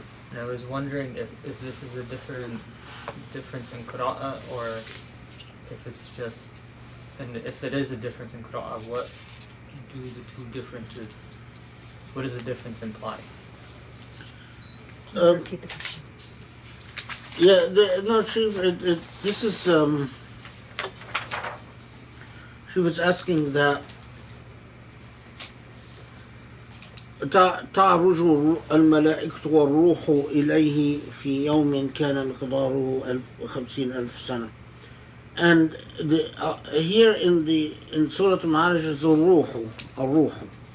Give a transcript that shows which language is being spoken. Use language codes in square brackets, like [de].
[en] And I was wondering if this is a difference in Qira'ah, or if it's just, and if it is a difference in qira'ah, what do the two differences, what does the difference imply? Can you repeat the question? Yeah, no, this is, she was asking that [ar] تعرج الملائكة والروح إليه في يوم كان مقداره 50,000 سنة. [en] And here in Surah Al-Ma'arij is الروح.